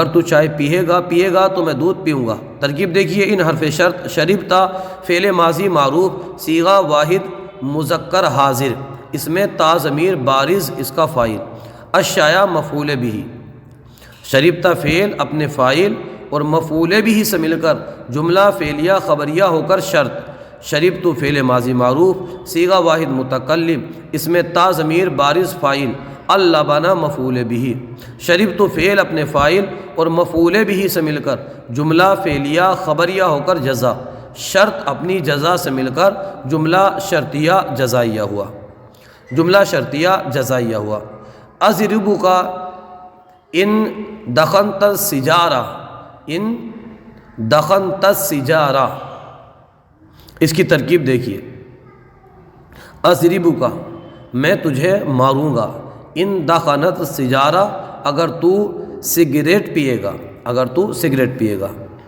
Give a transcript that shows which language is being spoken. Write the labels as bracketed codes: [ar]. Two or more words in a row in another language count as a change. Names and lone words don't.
[ur] تو چائے پیے گا تو میں دودھ پیوں گا، ترکیب دیکھیے، ان حرف شرط، شربتا فعل ماضی معروف، صیغہ واحد مذکر حاضر، اس میں تا ضمیر بارز اس کا فاعل، الشائی مفعول بھی، شربتا فعل اپنے فاعل اور مفعول بھی سے مل کر جملہ فعلیہ خبریہ ہو کر شرط، شربت فعل ماضی معروف، صیغہ واحد متکلم، اس میں تا ضمیر بارز فاعل، اللبن مفعول بھی، شربت فعل اپنے فاعل اور مفعول بھی سے مل کر جملہ فعلیہ خبریہ ہو کر جزا، شرط اپنی جزا سے مل کر جملہ شرطیہ جزائیہ ہوا، جملہ شرطیہ جزائیہ ہوا، [ar] اضرب کا، ان دخنت السجارہ، ان دخنت السجارہ، [ur] اس کی ترکیب دیکھیے، [ar] اضرب کا [ur] میں تجھے ماروں گا، [ar] ان دخنت السجارہ [ur] اگر تو سگریٹ پیے گا، اگر تو سگریٹ پیے گا،